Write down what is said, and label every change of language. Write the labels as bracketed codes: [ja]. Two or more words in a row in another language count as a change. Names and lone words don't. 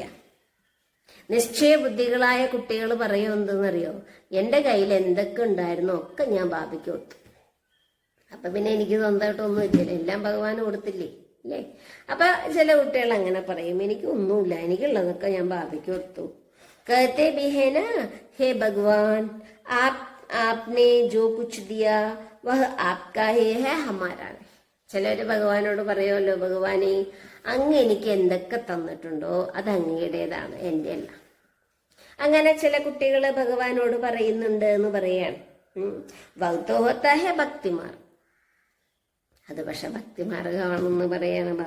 [ml] നിശ്ചയ ബുദ്ധികളായ കുട്ടികൾ പറയും എന്തെന്നറിയോ? എന്റെ കയ്യിൽ എന്തൊക്കെ ഉണ്ടായിരുന്നോ ഒക്കെ ഞാൻ ബാബയ്ക്ക് കൊടുത്തു. അപ്പൊ പിന്നെ എനിക്ക് സ്വന്തമായിട്ടൊന്നും ഇല്ലല്ലോ, എല്ലാം ഭഗവാന് കൊടുത്തില്ലേ അല്ലേ? അപ്പൊ ചില കുട്ടികൾ അങ്ങനെ പറയും, എനിക്ക് ഒന്നുമില്ല, എനിക്കുള്ളതൊക്കെ ഞാൻ ബാബയ്ക്ക് കൊടുത്തു. [hi] कहते भी है ना, हे भगवान आपने जो कुछ दिया वह आपका ही है, हमारा नहीं. [ml] ചിലര് ഭഗവാനോട് പറയുമല്ലോ, ഭഗവാനെ അങ്ങ് എനിക്ക് എന്തൊക്കെ തന്നിട്ടുണ്ടോ അത് അങ്ങയുടേതാണ്, എൻ്റെ അല്ല. അങ്ങനെ ചില കുട്ടികൾ ഭഗവാനോട് പറയുന്നുണ്ട് എന്ന് പറയാണ്. [hi] वो तो होता है भक्तिमार. [ml] അത് പക്ഷെ ഭക്തിമാർഗമാണെന്ന് പറയാണ് ബാബ.